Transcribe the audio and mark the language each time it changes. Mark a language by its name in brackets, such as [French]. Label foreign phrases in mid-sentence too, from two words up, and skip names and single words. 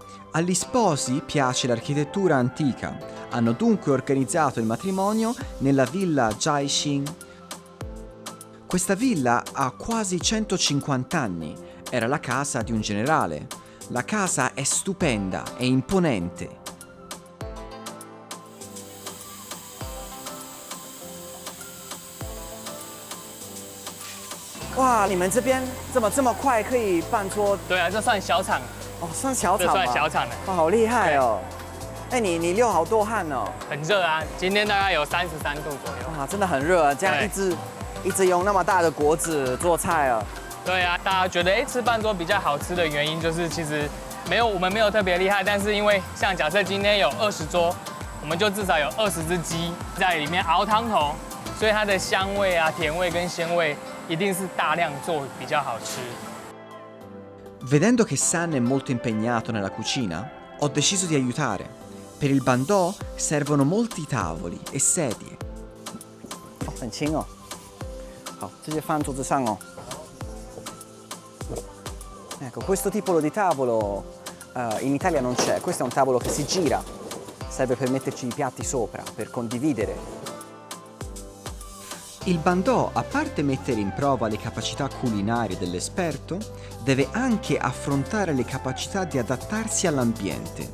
[Italian] Agli sposi piace l'architettura antica. Hanno dunque organizzato il matrimonio nella villa Jiaxing. Questa villa ha quasi 150 anni. Era la casa di un generale. La casa è stupenda e imponente. [Chinese] Wow, 你们这边怎么这么快可以办桌？对啊，这算小厂哦，算小这厂吗？算小厂的。哇，好厉害哦！哎，你流好多汗哦。很热啊，今天大概有33度左右。哇，真的很热啊！这样一直用那么大的锅子做菜啊。对啊，大家觉得吃半桌比较好吃的原因就是其实我们没有特别厉害，但是因为像假设今天有20桌，我们就至少有20只鸡在里面熬汤头，所以它的香味啊、甜味跟鲜味一定是大量做比较好吃。 [Italian] Vedendo che Sun è molto impegnato nella cucina, ho deciso di aiutare. Per il Bandò servono molti tavoli e sedie. [Chinese] 哦，很轻哦。好，这些放桌子上哦。 [Italian] Ecco, questo tipo di tavolo in Italia non c'è. Questo è un tavolo che si gira. Serve per metterci i piatti sopra, per condividere. Il Bandò, a parte mettere in prova le capacità culinarie dell'esperto, deve anche affrontare le capacità di adattarsi all'ambiente.